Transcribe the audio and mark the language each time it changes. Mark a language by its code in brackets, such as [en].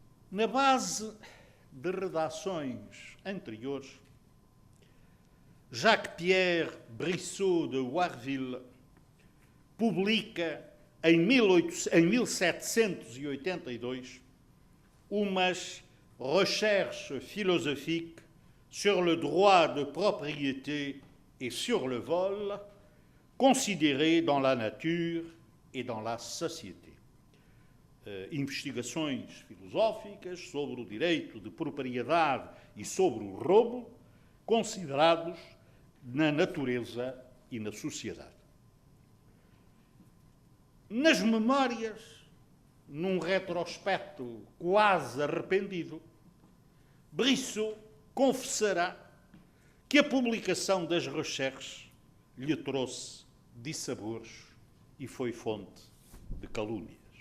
[pt] Na base de redações anteriores, Jacques-Pierre Brissot de Warville publica em 1782 [fr] umas recherches philosophiques sur le droit de propriété et sur le vol, considérés dans la nature et dans la société. [pt] Investigações filosóficas sobre o direito de propriedade e sobre o roubo, considerados na natureza e na sociedade. Nas memórias, num retrospecto quase arrependido, Brissot confessará que a publicação das recherches lhe trouxe dissabores e foi fonte de calúnias.